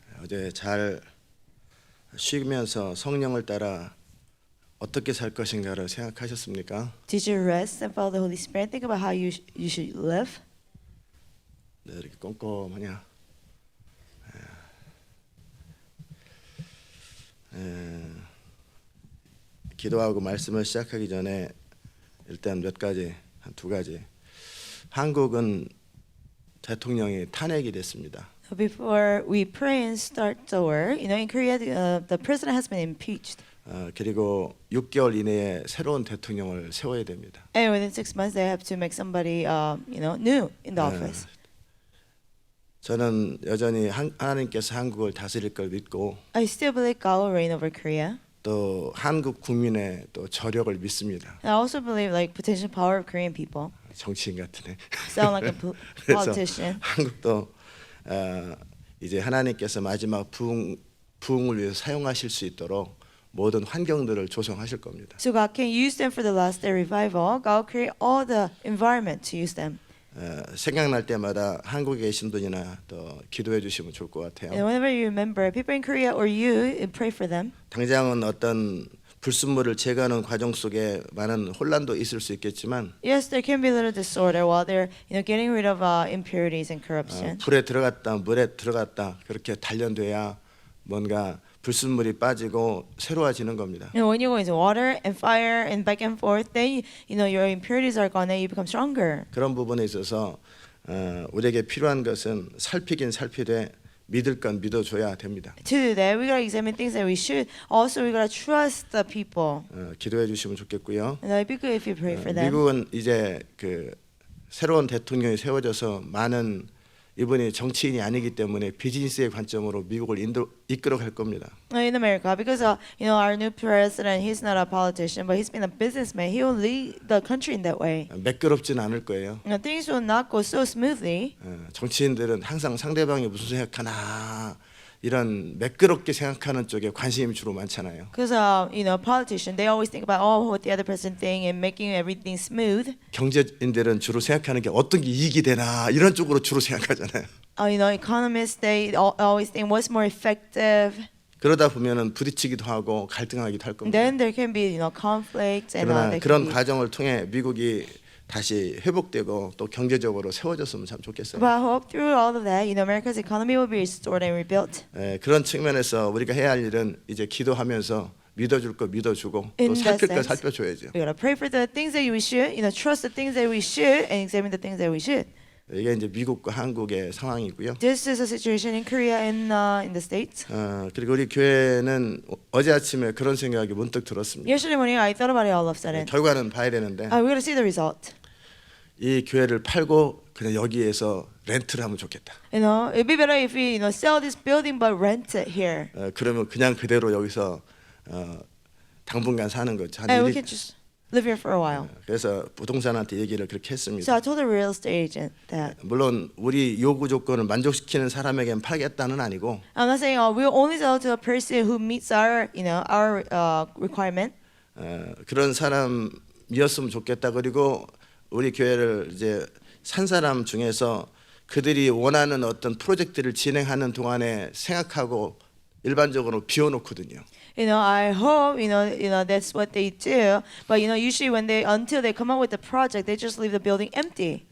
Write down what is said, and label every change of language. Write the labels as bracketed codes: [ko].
[ko] 어제 잘 쉬면서 성령을 따라 어떻게 살 것인가를 생각하셨습니까? [en] Did you rest and follow the Holy Spirit? Think about how you should live. [ko] 네, 이렇게 꼼꼼하냐? 기도하고 말씀을 시작하기 전에 일단 몇 가지, 한 두 가지. 한국은 대통령이 탄핵이 됐습니다. [en] Before we pray and start the word, in Korea, the president has been impeached. [ko] 그리고 6개월 이내에 새로운 대통령을 세워야 됩니다. [en] And within 6 months, they have to make somebody, new in the office. [ko] 저는 여전히 하나님께서 한국을 다스릴 걸 믿고 [en] I still believe God will reign over Korea. [ko] 또 한국 국민의 또 저력을 믿습니다. [en] And I also believe potential power of Korean people. [ko] 정치인 같으네. [en] Sound like a [ko] 그래서 [en] politician. [ko] 한국도 이제 하나님께서 마지막 부흥을 위해서 사용하실 수 있도록 모든 환경들을 조성하실 겁니다. [en] So God can use them for the last day revival. God will create all the environment to use them. [ko] 생각날 때마다 한국에 계신 분이나 또 기도해 주시면 좋을 것 [en] And [ko] 같아요. [en] whenever you remember people in Korea or you, pray for them. [ko] 당장은 어떤 불순물을 제거하는 과정 속에 많은 혼란도 있을 수 있겠지만 [en] Yes, there can be a little disorder while they're getting rid of impurities and corruption. [ko] 불에 들어갔다 물에 들어갔다 그렇게 단련돼야 뭔가 불순물이 빠지고 새로워지는 겁니다. [en] And when you go into water and fire and back and forth, then your impurities are gone and you become stronger. [ko] 그런 부분에 있어서 우리에게 필요한 것은 살피긴 살피되 믿을 건 믿어줘야 됩니다. [en] To do that, we gotta examine things that we should. Also, we gotta trust the people. [ko] 기도해 주시면 좋겠고요. [en] And it'd be good if you pray for them. [ko] 미국은 이제 그 새로운 대통령이 세워져서 많은 이분이 정치인이 아니기 때문에 비즈니스의 관점으로 미국을 이끌어갈 겁니다. [en] In America, because our new president, he's not a politician, but he's been a businessman. He will lead the country in that way. [ko] 매끄럽지는 않을 거예요. [en] Things will not go so smoothly. [ko] 정치인들은 항상 상대방이 무슨 생각하나 이런 매끄럽게 생각하는 쪽에 관심이 주로 많잖아요. [en] Because politicians, they always think about what the other person think and making everything smooth. [ko] 경제인들은 주로 생각하는 게 어떤 게 이익이 되나 이런 쪽으로 주로 생각하잖아요. [en] Economists, they always think what's more effective. [ko] 그러다 보면은 부딪히기도 하고 갈등하기도 할 겁니다. [en] Then there can be conflicts and [ko] 그러나 [en] there [ko] 그런 [en] can be. [ko] 과정을 통해 미국이 다시 회복되고 또 경제적으로 세워졌으면 참 좋겠어요. [en] But I hope through all of that, America's economy will be restored and rebuilt. [ko] 그런 측면에서 우리가 해야 할 일은 이제 기도하면서 믿어줄 거 믿어주고 또 [en] In that [ko] 살필 거 [en] sense. [ko] 살펴줘야죠. [en] We gotta pray for the things that we should, trust the things that we should, and examine the things that we should. [ko] 이게 이제 미국과 한국의 상황이고요. [en] This is a situation in Korea and in the States. [ko] 그리고 우리 교회는 어제 아침에 그런 생각이 문득 들었습니다. [en] Yesterday morning, I thought about it all of a sudden. [ko] 결과는 봐야 되는데 [en] We gotta see the result. [ko] 이 교회를 팔고 그냥 여기에서 렌트를 하면 좋겠다. [en] It'd be better if we, sell this building but rent it here, [ko] 그러면 그냥 그대로 여기서 당분간 사는 거죠. 한 [en] and we [ko] 일, [en] can just live here for a while. [ko] 그래서 부동산한테 얘기를 그렇게 [en] So [ko] 했습니다. [en] I told the real estate agent that [ko] 물론 우리 요구 조건을 만족시키는 사람에게는 팔겠다는 아니고 [en] I'm not saying we'll only sell to a person who meets our requirement. [ko] 그런 사람이었으면 좋겠다. 그리고 우리 교회를 이제 산 사람 중에서 그들이 원하는 어떤 프로젝트를 진행하는 동안에 생각하고 일반적으로 비워놓거든요. [en] I hope that's what they do. But usually until they come up with the project, they just leave the building empty.